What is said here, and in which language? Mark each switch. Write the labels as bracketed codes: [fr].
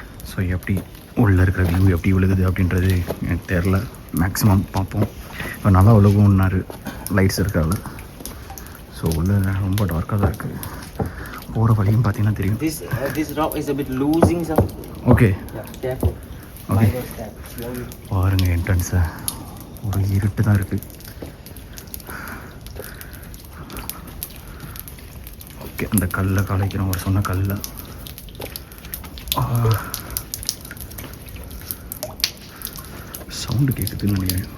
[ta] So எப்படி உள்ளே இருக்கிற வியூ எப்படி விழுகுது அப்படின்றது எனக்கு தெரில. மேக்ஸிமம் பார்ப்போம். இப்போ நல்லா விழுகும்னாரு லைட்ஸ் இருக்காது. ஸோ உள்ளே ரொம்ப டார்க்காக தான் இருக்குது. போகிற வழியும் பார்த்தீங்கன்னா தெரியும். [en] This rock is a bit losing some. Okay. Yeah, careful. Okay. Mind step slowly. [ta] பாருங்கள் என்ட்ரன்ஸை, ஒரு இருட்டு தான் இருக்குது. ஓகே, அந்த கல்லை கலைக்கிறோம். அவர் சொன்ன கல்லை சவுண்டு கேட்குதுன்னு நினைக்கிறேன்.